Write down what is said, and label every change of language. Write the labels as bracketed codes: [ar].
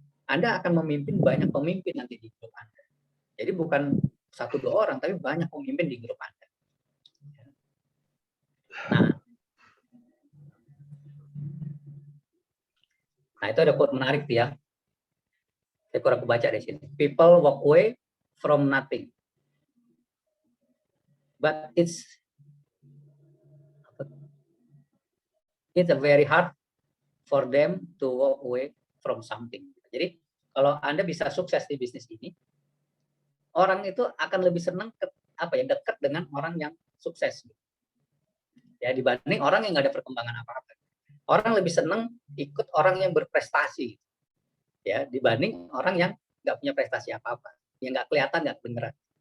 [id] Anda akan memimpin banyak pemimpin nanti di grup Anda. Jadi bukan 1-2 orang, tapi banyak pemimpin di grup Anda. Nah, itu ada quote menarik ya. Saya kurang kebaca di sini. [en] People walk away from nothing. But it's a very hard for them to walk away from something. [id] Jadi kalau Anda bisa sukses di bisnis ini, orang itu akan lebih senang dekat dengan orang yang sukses. Ya, dibanding orang yang nggak ada perkembangan apa-apa. Orang lebih senang ikut orang yang berprestasi, ya, dibanding orang yang nggak punya prestasi apa-apa, yang nggak kelihatan, nggak kedengeran.